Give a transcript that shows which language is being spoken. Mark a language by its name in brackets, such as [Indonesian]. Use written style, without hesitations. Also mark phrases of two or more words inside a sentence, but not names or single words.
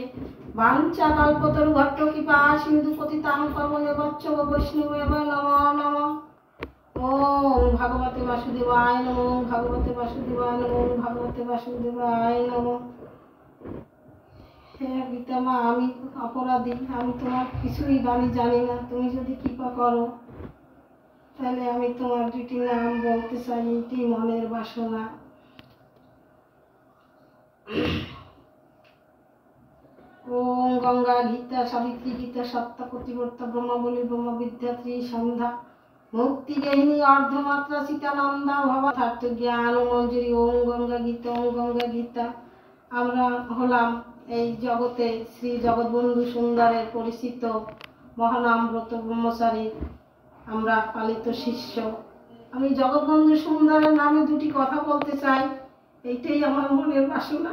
[Sanskrit] वाञ्छा कल्पतरु भट्ट कृपा सिंधु पतितां पावने वत्सव वैष्णवे नमो नमः। ओम भगवते वासुदेवाय नमो भगवते वासुदेवाय नमो भगवते वासुदेवाय नमो। [Bangla] গীতা মা আমি অপরাধী আমি তোমার কিছুই বাণী জানি না। তুমি যদি কৃপা করো তাহলে আমি তোমার দুটি নাম বলতে চাই। এটি মনের বাসনা। [Sanskrit] ओम गंगा गीता सावित्री गीता सत्ता प्रतिवर्ता ब्रह्मबली ब्रह्म विद्यात्री संध्या मुक्ति गहिनी अर्धमात्रा सीतानंदा भवार्थ ज्ञान मंजरी। ओम गंगा गीता ओम गंगा गीता। [Bangla] আমরা হলাম এই জগতে শ্রী জগৎবন্ধু সুন্দরের পরিচিত মহানাম ব্রত ব্রহ্মচারী আমরা পালিত শিষ্য। আমি জগৎবন্ধু সুন্দরের নামে দুটি কথা বলতে চাই। এইটাই আমার মনের বাসনা।